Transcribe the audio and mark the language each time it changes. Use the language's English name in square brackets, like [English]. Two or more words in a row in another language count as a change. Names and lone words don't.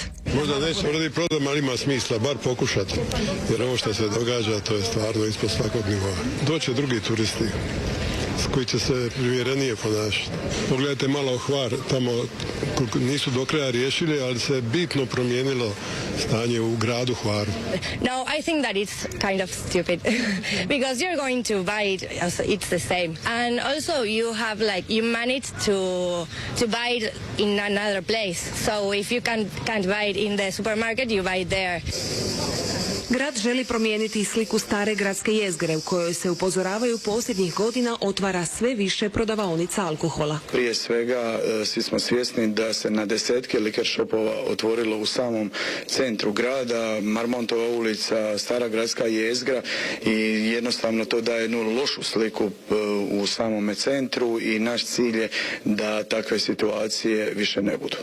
[Croatian] Možda neće uraditi prodam, ali ima smisla, bar pokušati. Jer ovo što se događa, to je stvarno ispod svakog nivoa. Doće drugi turisti. koji će se primjerenije ponašati. Pogledajte malo Hvar, tamo nisu do kraja riješili, ali se bitno promijenilo stanje u gradu Hvaru. [English] No, I think that it's kind of stupid because you're going to buy it, also it's the same. And also you have you manage to buy it in another place. So if you can't buy it in the supermarket, you buy it there. [Croatian] Grad želi promijeniti sliku stare gradske jezgre u kojoj se, upozoravaju, posljednjih godina otvara sve više prodavaonica alkohola. Prije svega svi smo svjesni da se na desetke [English] liquor shopova [Croatian] otvorilo u samom centru grada, Marmontova ulica, stara gradska jezgra i jednostavno to daje jednu lošu sliku u samome centru i naš cilj je da takve situacije više ne budu.